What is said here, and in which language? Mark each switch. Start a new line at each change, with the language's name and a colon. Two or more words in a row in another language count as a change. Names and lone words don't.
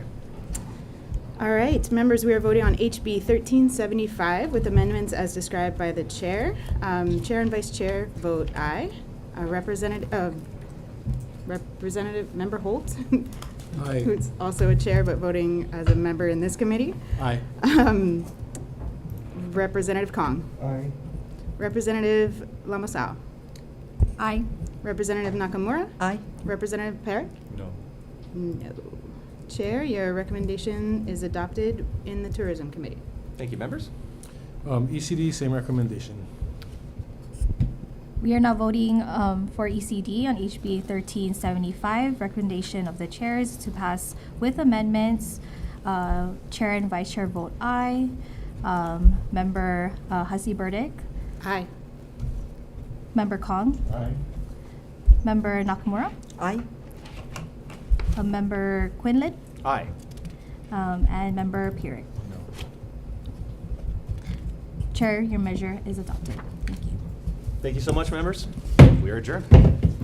English: All right, members, we are voting on HB 1375 with amendments as described by the Chair. Chair and Vice Chair vote aye. Representative Member Holt, Aye. who's also a chair but voting as a member in this committee. Aye. Representative Kong. Aye. Representative Lamasao. Aye. Representative Nakamura. Aye. Representative Parrott. No. No. Chair, your recommendation is adopted in the Tourism Committee. Thank you, members. ECD, same recommendation. We are now voting for ECD on HB 1375. Recommendation of the chairs to pass with amendments. Chair and Vice Chair vote aye. Member Hussey Burdick. Aye. Member Kong. Aye. Member Nakamura. Aye. Member Quinlan. Aye. And Member Pierrick. No. Chair, your measure is adopted. Thank you. Thank you so much, members. We are adjourned.